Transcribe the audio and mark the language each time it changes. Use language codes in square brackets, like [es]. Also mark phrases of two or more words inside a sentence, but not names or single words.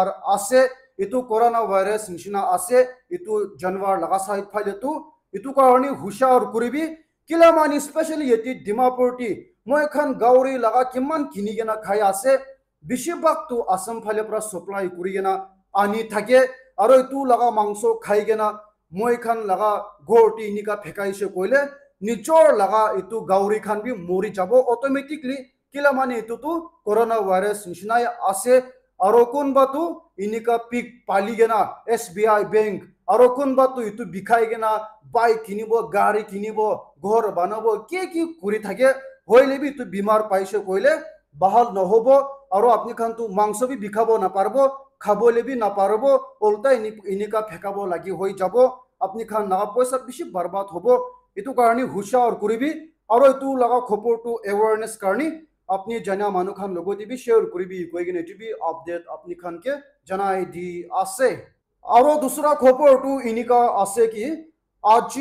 [nag] আছে ইটো কৰোনা ভাইৰাছ নিচিনা আছে ইটো জানুৱাৰ লাগা সাইড ফালে তো ইটো কাৰণে হুশাৰ কৰিবি কিলা মানি স্পেশালি এটি ডিমাপুৰটি মই খান গাউৰি লাগা কিমান কিনি গেনা খাই আছে বেছিভাগ তো আসাম ফালে পৰা সাপ্লাই কৰি গেনা আনি থাকে আৰু ইটো লাগা মাংস খাই গেনা মই খান লাগা ঘৰটি ইনিকা ফেকাইছে কইলে নিজৰ লাগা ইটো গাউৰি খান বি মৰি যাব অটোমেটিকলি কিলা মানে ইটো তো কৰোনা ভাইৰাছ নিচিনাই আছে aro kun batu inika pik pali gena SBI bank aro kun batu itu bikhai gena bike kinibo gari kinibo ghor banabo ki kuri thake hoile bi tu bimar paise koile bahal nohobo aro apni khan tu mangso bi bikhabo na parbo khabole bi na parbo ulta inika phekabo lagi hoi jabo apni khan na paisa bishi barbad hobo itu karni hushar kuribi aro itu laga khopor tu awareness karni apni jana manu khan logoti bi share kuribi koigene tibi update apni khan ke janai di ase aro dusra khopor tu inika ase ki aji